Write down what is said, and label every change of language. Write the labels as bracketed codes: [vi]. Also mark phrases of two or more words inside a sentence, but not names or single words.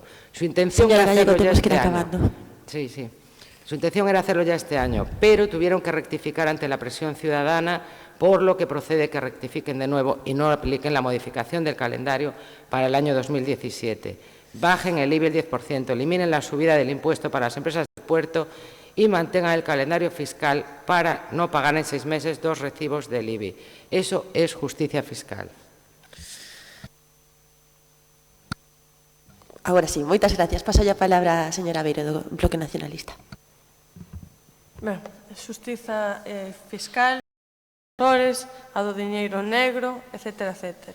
[es] Su intención era hacerlo ya este año. Su intención era hacerlo ya este año, pero tuvieron que rectificar ante la presión ciudadana, por lo que procede que rectifiquen de nuevo y no apliquen la modificación del calendario para el año 2017. Bajen el IBI el 10%, eliminen la subida del impuesto para las empresas del puerto y mantengan el calendario fiscal para no pagar en 6 meses 2 recibos del IBI. Eso es justicia fiscal. [gl] Agora sí, moitas gracias. Paso a palabra a señora Beiro do Bloque Nacionalista. Ben, xustiza fiscal, errores, a do diñeiro negro, etcétera, etcétera.